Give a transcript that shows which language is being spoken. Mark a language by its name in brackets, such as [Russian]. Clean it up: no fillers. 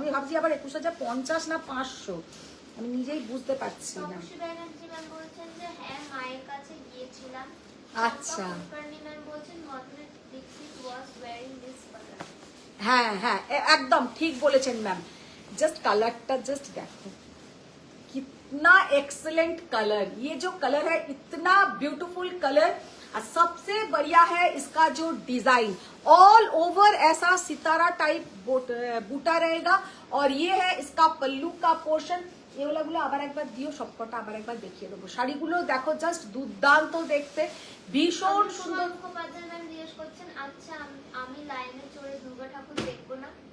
[Bangla] আমি ভাবছি আবার 21,050 না 500, আমি নিজেই বুঝতে পারছি না। তপসী ব্যানার্জি ম্যাম বলছেন যে হ্যাঁ মায়ের কাছে গিয়েছিলাম। আচ্ছা, কুলকার্নি ম্যাম বলছেন মাধুরী দীক্ষিত ওয়াজ ওয়্যারিং দিস কালার। হ্যাঁ হ্যাঁ, একদম ঠিক বলেছেন ম্যাম। জাস্ট কালারটা জাস্ট দেখো, [Hindi] कितना एक्सलेंट कलर, ये जो कलर है इतना ब्यूटीफुल कलर। और सबसे बढ़िया है इसका जो डिजाइन, ऑल ओवर ऐसा सितारा टाइप बूटा रहेगा। और ये है इसका पल्लू का पोर्शन। [Bangla] এগুলো আবার একবার দিও, সবকটা আবার একবার দেখিয়ে দেবো। শাড়িগুলো দেখো জাস্ট দুর্দান্ত দেখতে, ভীষণ সুন্দর। মুখোপাধ্যায় ম্যাম জিজ্ঞেস করছেন আচ্ছা আমি লাইনে চড়ে দুর্গা ঠাকুর দেখবো না?